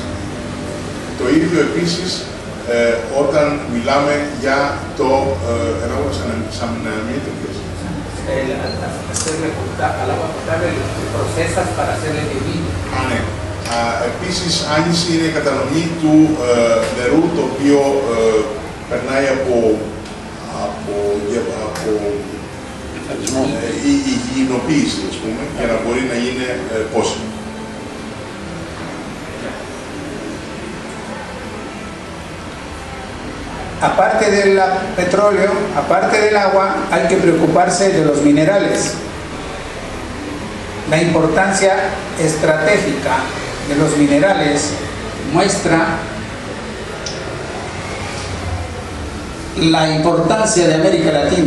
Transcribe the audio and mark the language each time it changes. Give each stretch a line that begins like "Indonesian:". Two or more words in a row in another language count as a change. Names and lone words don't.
Greek: Το ίδιο επίσης όταν μιλάμε για το σαν ναι. Επίσης, άνηση είναι η κατανομή του νερού, το οποίο περνάει από υγιεινοποίηση, ας πούμε, για να μπορεί να είναι πόσιμο.
Spanish: Aparte del petróleo, aparte del agua, hay que preocuparse de los minerales. La importancia estratégica de los minerales muestra la importancia de América Latina.